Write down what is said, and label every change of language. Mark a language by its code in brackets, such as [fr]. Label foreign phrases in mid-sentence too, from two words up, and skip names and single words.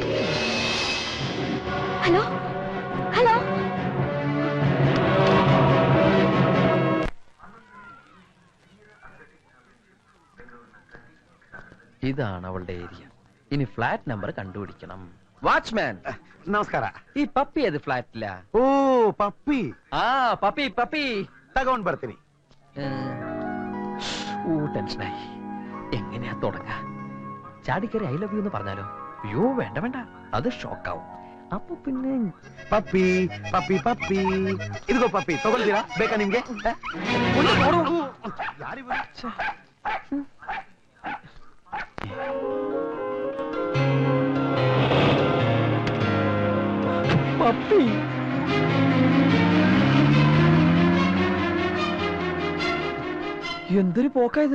[en] hello hello, [ml] ഇതാണ് അവളുടെ ഏരിയ. ഇനി ഫ്ലാറ്റ് നമ്പർ കണ്ടുപിടിക്കണം. വാച്ച്മാൻ, [kn] ನಮಸ್ಕಾರ. [ml] ഈ പപ്പി ഏത് ഫ്ലാറ്റില? [kn] ಓ, ಪಪ್ಪಿ. [ml] ആ പപ്പി പപ്പി [kn] ತಗೊಂಡ್ ಬರ್ತೀನಿ. [ml] ടെൻഷനായി. എങ്ങനെയാ തുടങ്ങാ? ചാടിക്കറി [en] I love you [ml] എന്ന് പറഞ്ഞാലോ? അയ്യോ വേണ്ട വേണ്ട, അത് ഷോക്കാവും. അപ്പൊ പിന്നെ [kn] ಪಪ್ಪಿ ಪಪ್ಪಿ ಪಪ್ಪಿ. ಇದಿಗೋ ಪಪ್ಪಿ, ತಗೊಳ್ತೀರಾ? ಬೇಕಾ ನಿಮ್ಗೆ? [ml] പപ്പി. എന്തൊരു പോക്കായത്.